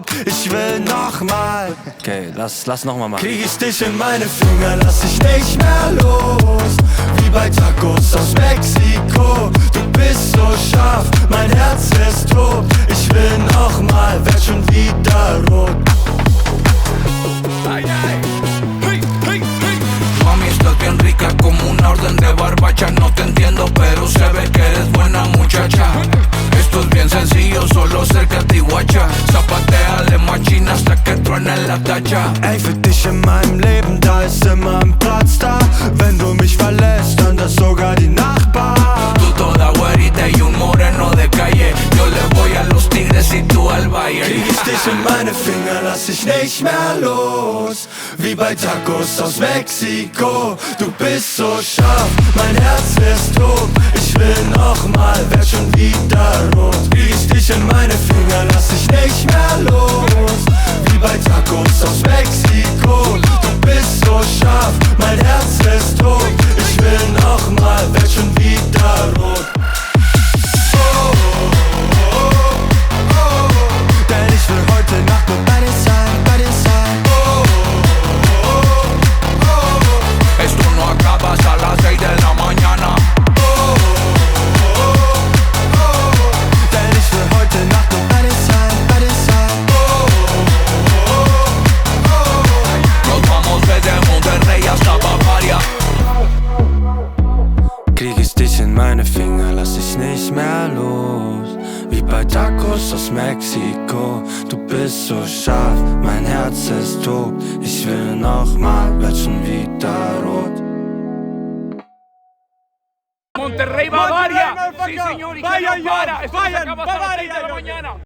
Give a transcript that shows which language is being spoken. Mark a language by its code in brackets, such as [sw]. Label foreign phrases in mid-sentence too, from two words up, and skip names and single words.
[de] Ich will nochmal. Okay, lass nochmal machen. Krieg ich dich in meine Finger, lass dich nicht mehr los. Wie bei Tacos aus Mexiko. Du bist so scharf, mein Herz ist tot. Ich will nochmal, werd schon wieder rot. Ay, ay. Hey, hey, hey. [es] Mami, estás bien rica como una orden de barbacha. No te entiendo, pero se ve que eres buena muchacha. Esto es bien sencillo, solo cerca de guacha. Zapateale machina hasta que truene la tacha. [de] Ey, für dich in meinem Leben, da ist immer ein Platz da. Wenn du mich verlässt, dann das sogar die Nachbarn. [es] Tú toda güerita y un moreno de calle. Yo le voy a los Tigres y tú al Bayern. [de] Krieg ich dich in meine Finger, lass dich nicht mehr los. Wie bei Tacos aus Mexiko. Du bist so scharf, mein Herz ist tot. Ich will nochmal, werd schon wieder rot. Krieg ich dich in meine Finger, lass dich nicht mehr los. Wie bei Tacos aus Mexiko. Du bist so scharf, mein Herz ist tot. Ich will nochmal, werd schon wieder rot. Denn ich will heute Nacht nur bei dir sein, bei dir sein. [es] Esto no acaba hasta las 6 de la mañana. [de] Denn ich will heute Nacht nur bei dir sein, bei dir sein. [es] Nos vamos desde Monterrey hasta Bavaria. [de] Krieg ich dich in meine Finger, lass dich nicht mehr los. Wie bei Tacos aus Mexiko. Du bist so scharf, mein Herz ist tot. Ich will nochmal, werd schon wieder rot. [es] Monterrey, Bavaria. Sí, señor, y que no para. Esto no se acaba hasta las 6 de la mañana.